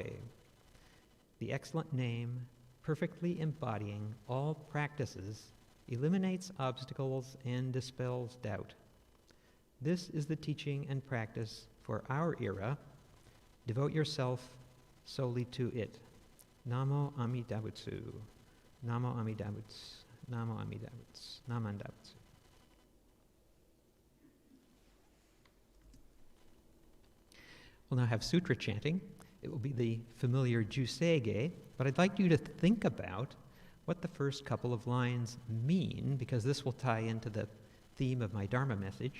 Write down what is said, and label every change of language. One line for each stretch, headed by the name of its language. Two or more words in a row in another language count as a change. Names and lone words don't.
English: The excellent name, perfectly embodying all practices, eliminates obstacles and dispels doubt. This is the teaching and practice for our era. Devote yourself solely to it.
Japanese: 南無阿弥陀仏。南無阿弥陀仏. 南無阿弥陀仏。なまんだぶつ.
English: We'll now have sutra chanting. It will be the familiar Jusei-ge, but I'd like you to think about what the first couple of lines mean, because this will tie into the theme of my Dharma message.